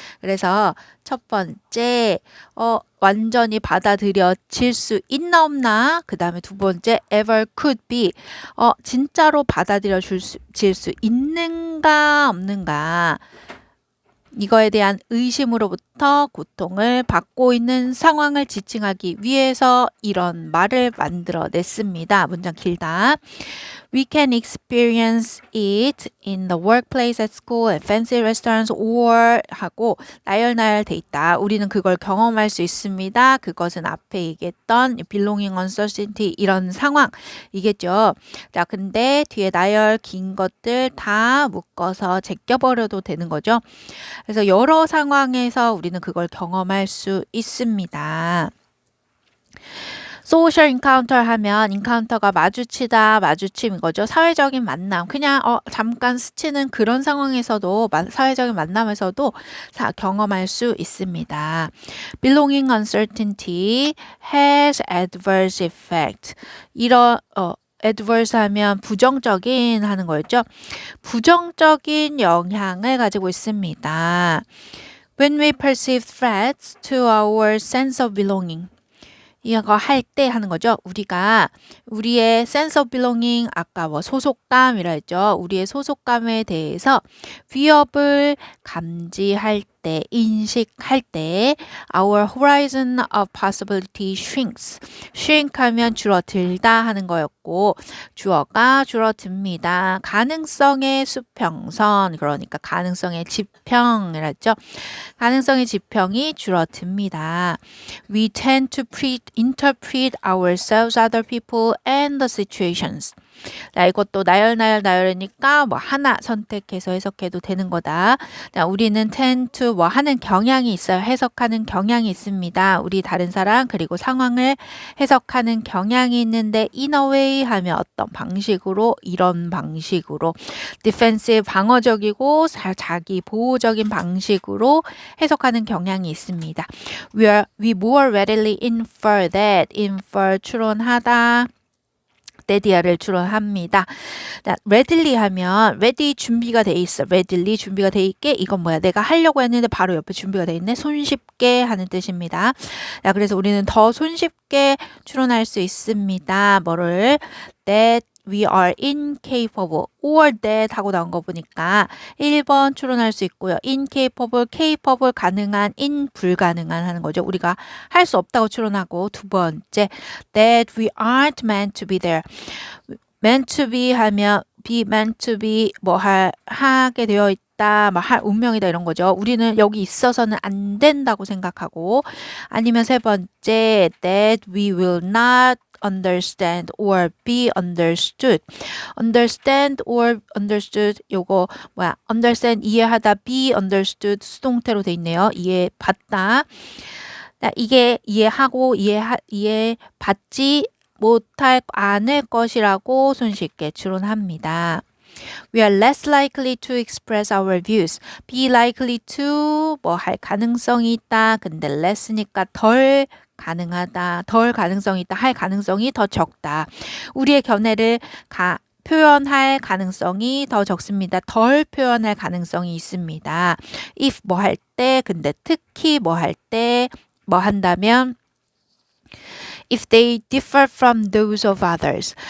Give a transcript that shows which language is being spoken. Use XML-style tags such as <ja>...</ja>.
<ko>그래서 첫 번째 완전히 받아들여질 수 있나 없나 그 다음에 두 번째</ko> <en>ever could be</en> <ko>진짜로 받아들여질 수 있는가 없는가 이거에 대한 의심으로부터 고통을 받고 있는 상황을 지칭하기 위해서 이런 말을 만들어냈습니다. 문장 길다.</ko> <en>We can experience it in the workplace, at school, at fancy restaurants, or</en> <ko>하고 나열나열 돼 있다. 우리는 그걸 경험할 수 있습니다. 그것은 앞에 얘기했던 belonging uncertainty 이런 상황이겠죠. 자, 근데 뒤에 나열 긴 것들 다 묶어서 제껴버려도 되는 거죠. 그래서 여러 상황에서 우리는 그걸 경험할 수 있습니다. 소셜 인카운터 하면 인카운터가 마주치다, 마주침인 거죠. 사회적인 만남. 그냥 잠깐 스치는 그런 상황에서도 사회적인 만남에서도 경험할 수 있습니다.</ko> <en>Belonging uncertainty has adverse effect.</en> <ko>이런 adverse 하면 부정적인 하는 거였죠. 부정적인 영향을 가지고 있습니다.</ko> <en>When we perceive threats to our sense of belonging.</en> <ko>이거 할 때 하는 거죠. 우리가 우리의 sense of belonging, 아까 뭐 소속감이라 했죠. 우리의 소속감에 대해서 위협을 감지할 때, 인식할 때</ko> <en>our horizon of possibility shrinks.</en> <ko>shrink 하면 줄어들다 하는 거였고 주어가 줄어듭니다. 가능성의 수평선, 그러니까 가능성의 지평이라 했죠. 가능성의 지평이 줄어듭니다.</ko> <en>We tend to interpret ourselves, other people, and the situations.</en> <ko>자, 이것도 나열이니까 뭐 하나 선택해서 해석해도 되는 거다. 자, 우리는 tend to 뭐 하는 경향이 있어요. 해석하는 경향이 있습니다. 우리 다른 사람 그리고 상황을 해석하는 경향이 있는데</ko> <en>in a way</en> <ko>하면 어떤 방식으로, 이런 방식으로 defensive 방어적이고 자기 보호적인 방식으로 해석하는 경향이 있습니다.</ko> <en>We more readily infer that, infer</en> <ko>추론하다. 레디아를 추론합니다. 자, readily 하면 ready 준비가 돼 있어. readily 준비가 돼 있게 이건 뭐야? 내가 하려고 했는데 바로 옆에 준비가 돼 있네. 손쉽게 하는 뜻입니다. 자, 그래서 우리는 더 손쉽게 추론할 수 있습니다. 뭐를?</ko> <en>that we are incapable or that</en> <ko>하고 나온 거 보니까 1번 추론할 수 있고요. incapable, capable 가능한, in 불가능한 하는 거죠. 우리가 할 수 없다고 추론하고 두 번째</ko> <en>that we aren't meant to be there.</en> <ko>meant to be 하면 be meant to be 뭐 하게 되어 있다, 뭐 할 운명이다 이런 거죠. 우리는 여기 있어서는 안 된다고 생각하고 아니면 세 번째</ko> <en>that we will not understand or be understood.</en> <ko>understand or understood 요거 뭐야? understand 이해하다, be understood 수동태로 돼 있네요. 이해받다. 이게 이해하고 이해받지 못할 않을 것이라고 손쉽게 추론합니다.</ko> <en>We are less likely to express our views. Be likely to</en> <ko>뭐 할 가능성이 있다. 근데 less니까 덜 가능하다. 덜 가능성이 있다. 할 가능성이 더 적다. 우리의 견해를 표현할 가능성이 더 적습니다. 덜 표현할 가능성이 있습니다. if 뭐 할 때, 근데 특히 뭐 할 때, 뭐 한다면</ko> <en>if they differ from those of others.</en>